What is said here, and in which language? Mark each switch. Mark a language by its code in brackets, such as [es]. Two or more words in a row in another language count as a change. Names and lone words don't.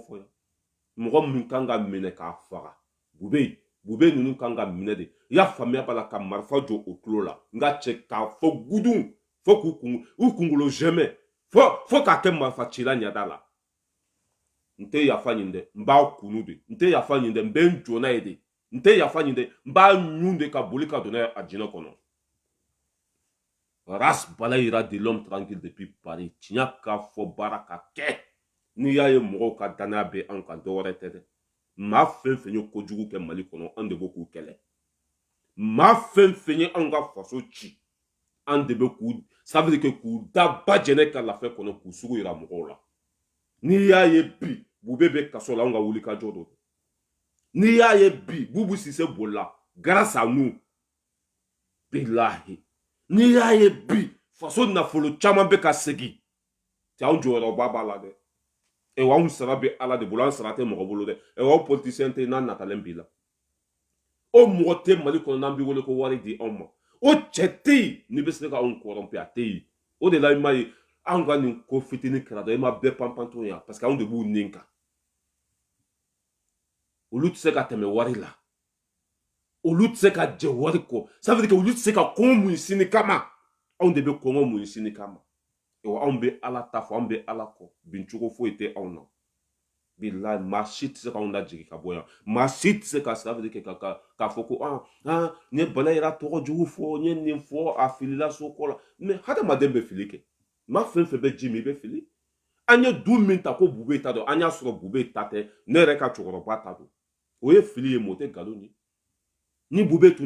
[bm] fɔ yan mɔgɔ min kan ka minɛ k'a faga Bube ninnu kan ka minɛ de i y'a faamuya b'a la ka marifa jɔ o tulo la nka cɛ k'a fɔ gudun fo k'u kunkolo zɛmɛ fo k'a kɛ marifa cila ɲɛda la n tɛ yafa ɲini dɛ n b'a kunu de n tɛ yafa ɲini dɛ n bɛ n jɔ n'a ye de n tɛ yafa ɲini dɛ n b'a ɲun de ka boli ka don n'a ye a jinɛ kɔnɔ race balayira [fr] de l'homme tranquille depuis [bm] Paris tiɲɛ k'a fɔ baara ka kɛ n'i y'a ye mɔgɔw ka danaya bɛ an kan dɔwɛrɛ tɛ dɛ maa fɛn fɛn ye kojugu kɛ Mali kɔnɔ an de bɛ k'u kɛlɛ maa fɛn fɛn ye an ka faso ci an de bɛ k'u [fr] ça veut dire que [bm] k'u da ba jɛnɛ ka lafiya kɔnɔ k'u sugu yira mɔgɔw la n'i y'a ye bi Bube bɛ kaso la an ka wuli ka jɔ don n'i y'a ye bi Bubu Sise bolila [fr] grâce à nous [bm] bilahi n'i y'a ye bi faso nafolo caman bɛ ka segin cɛ anw jɔyɔrɔba b'a la dɛ wa anw sara bɛ Ala de bolo an sara tɛ mɔgɔ bolo dɛ wa politicien tɛ n'an natalen b'i la o mɔgɔ tɛ Mali kɔnɔ n'an b'i wele ko wari di anw ma o cɛ tɛ yen n'i bɛ se ka anw corromper a tɛ yen o de la i m'a ye anw ka nin ko fitinin kɛra dɔrɔn i ma bɛɛ panpan yan parce que anw de b'u nin kan olu tɛ se ka tɛmɛ wari la olu tɛ se ka jɛ wari kɔ [fr] ça veut dire que [bm] olu tɛ se ka kɔngɔ muɲu sini kama anw de bɛ kɔngɔ muɲu sini kama anw bɛ Ala ta fɔ an bɛ Ala kɔ bin cogo foyi tɛ anw na bilahi maa si tɛ se k'anw lajigin ka bɔ yan maa si tɛ se ka [fr] ça veut dire que [bm] k'a fɔ ko n ye Balayira tɔgɔ jugu fɔ n ye nin fɔ a filila so kɔ la mais hadamaden bɛ fili kɛ maa fɛn fɛn bɛ ji min i bɛ fili an ye du min ta ko Bube ta don an y'a sɔrɔ Bube ta tɛ ne yɛrɛ ka cɛkɔrɔba ta don o ye fili ye mais o tɛ nkalon ye ni Bube tun